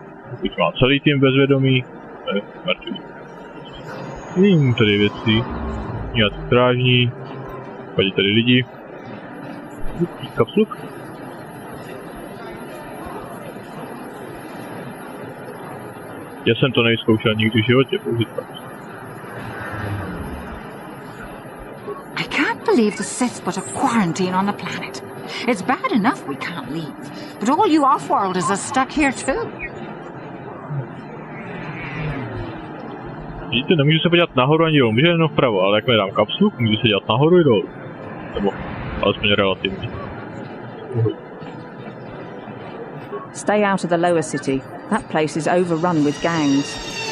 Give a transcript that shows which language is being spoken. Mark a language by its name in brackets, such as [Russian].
[Czech] Pokud má celý tým bezvědomí, je mrtvý. Vidím tady věci, nějaký strážní, padí tady lidi. Kapsluk. Já jsem to nejzkoušel nikdy v životě, použít kapsluk. [English] I can't believe the Sith put a quarantine on the planet. It's bad enough we can't leave, but all you off-worlders are stuck here too. [Czech] Vidíte, nemůžu se podívat nahoru ani dolů, můžu jenom vpravo, ale jakmile dám kapsluk, můžu se dělat nahoru i dolů. Nebo alespoň relativně. [English] Stay out of the lower city. That place is overrun with gangs.